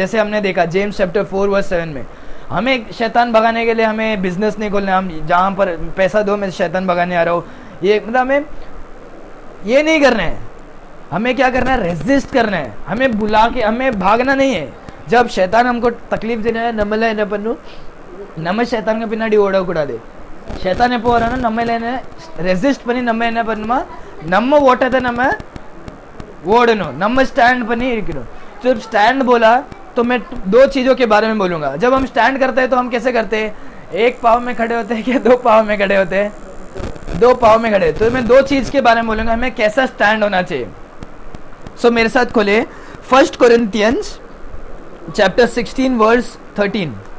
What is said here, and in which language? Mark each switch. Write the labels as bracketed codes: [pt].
[hi] जैसे हमने देखा जेम्स चैप्टर 4 वर्स 7 में, हमें शैतान भगाने के लिए हमें बिजनेस नहीं खोलना, हम जहाँ पर पैसा दो मैं शैतान भगाने आ रहा हूँ, ये मतलब हमें ये नहीं करना है. हमें क्या करना है, रेजिस्ट करना है. हमें बुला के हमें भागना नहीं है. जब शैतान हमको तकलीफ देना है, [ta] नम्मला என்ன பண்ணும், நம்ம शैतान பின்னாடி ஓடக்கூடாது. शैतान எப்போ வரானோ நம்ம என்ன ரெசிஸ்ட் பண்ணி நம்ம என்ன பண்ணுமா, நம்ம ஓட்டத்தை நம்ம ஓடணும், நம்ம स्टैंड பண்ணி இருக்கணும். [hi] जब स्टैंड बोला तो मैं दो चीज़ों के बारे में बोलूँगा. जब हम स्टैंड करते हैं तो हम कैसे करते हैं, एक पाँव में खड़े होते हैं कि दो पाँव में खड़े होते हैं, दो पाँव में खड़े. तो मैं दो चीज़ के बारे में बोलूँगा, हमें कैसा स्टैंड होना चाहिए. सो मेरे साथ खोले 1 कोरिन्थियंस चैप्टर 16 वर्स 13.